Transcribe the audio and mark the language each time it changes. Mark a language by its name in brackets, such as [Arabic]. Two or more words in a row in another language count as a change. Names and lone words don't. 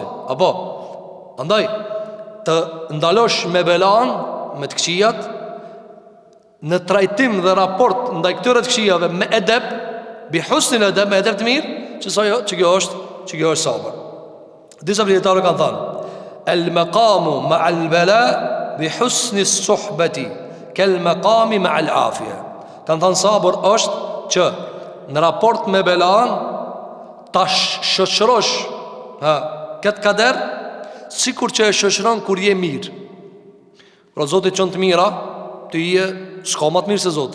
[Albanian] Apo, andaj, të ndalosh me belan, me të këqijat, në trajtim dhe raport ndaj këtyre të këqijave me edep, [Arabic] بحسن الأدب, [Albanian] me edep të mirë, që kjo është sabër. Disa dietarë kanë thënë, [Arabic] المقام مع البلاء بحسن الصحبة كالمقام مع العافية. [Albanian] Kanë thënë sabër është që në raport me belan ta shoqërosh këtë kader sikur që e shoqëron kur je mirë. Pra Zoti çon të mira, ti je s'ka më të mirë se Zoti.